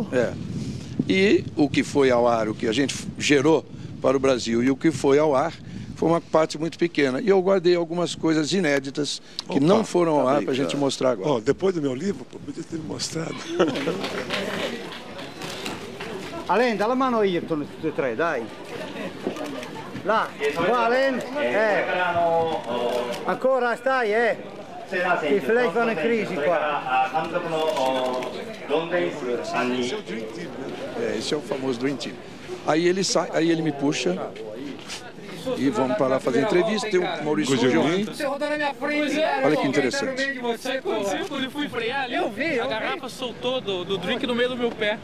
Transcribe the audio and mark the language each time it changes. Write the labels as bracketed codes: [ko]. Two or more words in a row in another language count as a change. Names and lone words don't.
[pt] E o que foi ao ar, o que a gente gerou para o Brasil e o que foi ao ar, foi uma parte muito pequena. E eu guardei algumas coisas inéditas que não foram ao ar para a gente mostrar agora. Depois do meu livro, podia ter me mostrado. Alain, dá a mano aí, [it] tutti e tre, dai. Là, qua Alain, ancora stai, I flash vanno in crisi qua. [pt] Esse é o famoso Dream Team. Aí ele me puxa e vamos para lá fazer entrevista. Tem o Maurício Gilvin. Você rodou na minha frente, olha que interessante. Quando eu fui frear ali, eu vi. A garrafa soltou do drink no meio do meu pé.